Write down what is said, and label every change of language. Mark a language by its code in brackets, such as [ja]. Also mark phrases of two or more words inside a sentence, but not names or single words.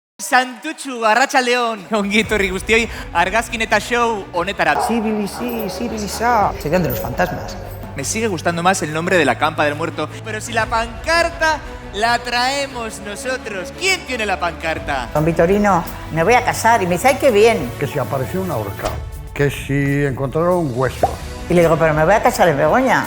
[eu] Santutxu, Arratsaldeon. Ongi etorri guztioi, argazkin eta show honetara. Siribisa. [es] Se quedan de los fantasmas. Me sigue gustando más el nombre de la campa del muerto. Pero si la pancarta la traemos nosotros, ¿quién tiene la pancarta? Don Vitorino, me voy a casar y me dice, ¡ay, qué bien! Que si apareció un ahorcado, que si encontraron huesos. Y le digo, pero me voy a casar en Begoña.